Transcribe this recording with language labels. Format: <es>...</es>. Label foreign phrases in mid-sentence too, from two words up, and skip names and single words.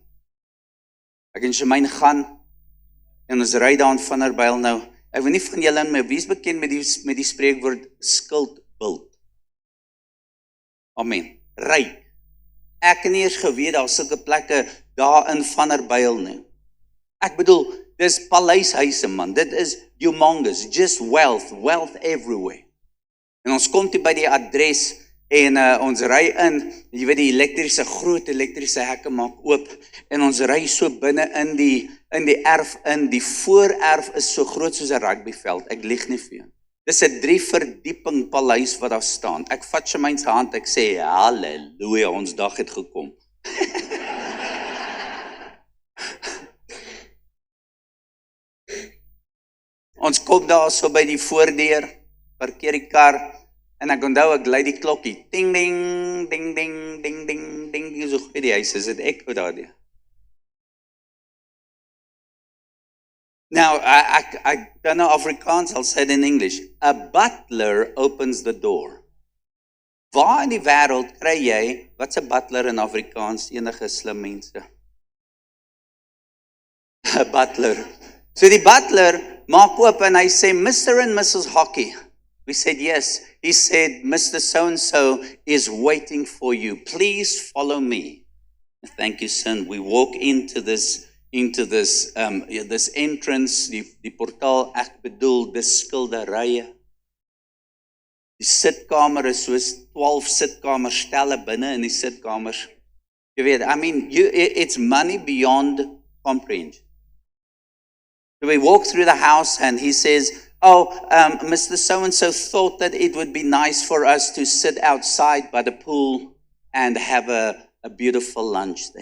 <af>Ek en Shemaine gaan, en ons ry daar in Vanderbijl nou. Ek weet nie van julle en my, wie is bekend met die spreekwoord skuldbult? Amen. Ry. Ek het nie eers geweet, daar sulke plekke daar in Vanderbijl nie. Ek bedoel, dis paleishuise man, dit is</af> <en>humongous, just wealth everywhere.</en> <af>En ons kom toe by die adres, en ons ry in, jy weet die groot elektriese hekke maak oop, en ons ry so binne in die erf in, die voorerf is so groot soos 'n rugbyveld, ek lieg nie vir jou. Dis 'n 3 verdieping paleis wat daar staan. Ek vat Shemaine se hand, ek sê, halleluja, ons dag het gekom. Ons kom daar so by die voordeur, parkeer die kar, en ek onthou, ek lei die klokkie, ding, ding, ding, ding, ding, ding, ding, so goed die huis, is dit ek daar die.</af> <en>Now, I don't know Afrikaans, I'll say it in English. A butler opens the door.</en> <af>Waar in die wêreld kry jy, wat's 'n butler in Afrikaans, enige slim mense?</af> <en>A butler.</en> <af>So die butler maak oop en hy sê,</af> <en>Mr. and Mrs. Hockey. We said yes. He said, Mr. So-and-so is waiting for you. Please follow me. Thank you, son. We walk into this entrance,</en> <af>die portaal, ek bedoel, dis skilderye. Die sitkamer is soos 12 sitkamerstelle binne in die sitkamers. Jy weet,</af> <en>I mean, it's money beyond comprehension. So we walk through the house and he says, Mr. So-and-so thought that it would be nice for us to sit outside by the pool and have a beautiful lunch there.</en>